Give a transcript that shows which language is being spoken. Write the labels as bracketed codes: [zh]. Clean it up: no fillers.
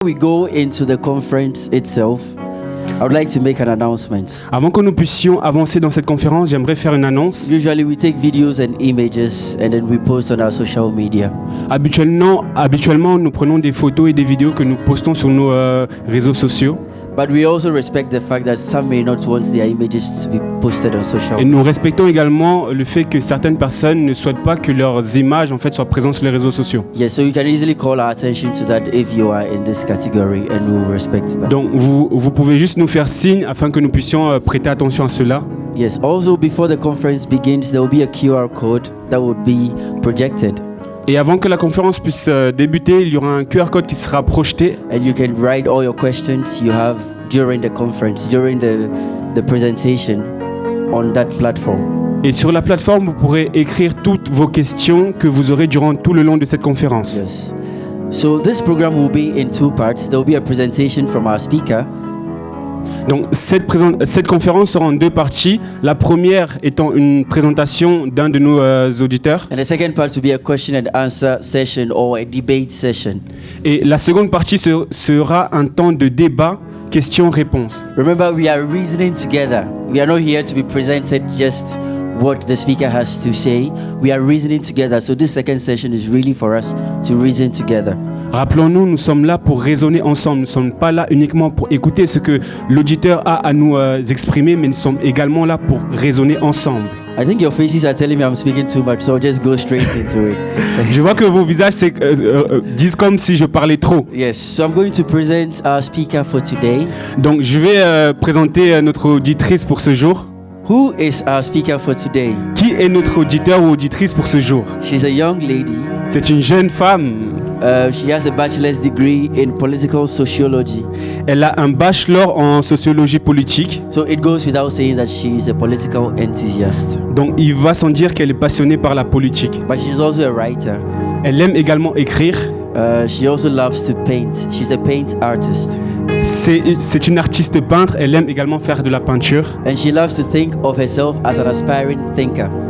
[en] We go into the conference itself. I would like to make an announcement. [fr] Avant que nous puissions avancer dans cette conférence, j'aimerais faire une annonce. [en] Usually we take videos and images and then we post on our social media. [fr] Habituellement, nous prenons des photos et des vidéos que nous postons sur nos réseaux sociaux. [en] But we also respect the fact that some may not want their images to be posted on social [fr] Et [en] media. [fr] nous respectons également le fait que certaines personnes ne souhaitent pas que leurs images soient présentes sur les réseaux sociaux. [en] Yes, so you can easily call our attention to that if you are in this category and we will respect that. [fr] Donc vous pouvez juste nous faire signe afin que nous puissions prêter attention à cela. [en] Yes, also before the conference begins, there will be a QR code that will be projected. [fr] Et avant que la conférence puisse débuter, il y aura un QR code qui sera projeté. [en] And you can write all your questions you have during the conference, during the presentation on that platform. [fr] Et sur la plateforme, vous pourrez écrire toutes vos questions que vous aurez durant tout le long de cette conférence. [en] Yes. So this program will be in two parts. There will be a presentation from our speaker. [fr] Donc cette conférence sera en deux parties. La première étant une présentation d'un de nos auditeurs. [en] And the second part will be a question and answer session or a debate session. [fr] Et la seconde partie sera un temps de débat, questions-réponses. [en] Remember, we are reasoning together. We are not here to be presented just what the speaker has to say. We are reasoning together. So this second session is really for us to reason together. [fr] Rappelons-nous, nous sommes là pour raisonner ensemble. Nous ne sommes pas là uniquement pour écouter ce que l'auditeur a à nous exprimer, mais nous sommes également là pour raisonner ensemble. [en] I think your faces are telling me I'm speaking too much, so I'll just go straight into it. [fr] Je vois que vos visages disent comme si je parlais trop. [en] Yes, so I'm going to present our speaker for today. [fr] Donc je vais présenter notre auditrice pour ce jour. [en] Who is our speaker for today? [fr] Qui est notre auditeur ou auditrice pour ce jour? [en] She's a young lady. [fr] C'est une jeune femme. [en] She has a bachelor's degree in political sociology. [fr] Elle a un bachelor en sociologie politique. [en] So it goes without saying that she is a political enthusiast. [fr] Donc il va sans dire qu'elle est passionnée par la politique. [en] But she's also a writer. [fr] Elle aime également écrire. [en] She also loves to paint. She's a paint artist. [fr] C'est une artiste peintre. Elle aime également faire de la peinture. [en] And she loves to think of herself as an aspiring thinker.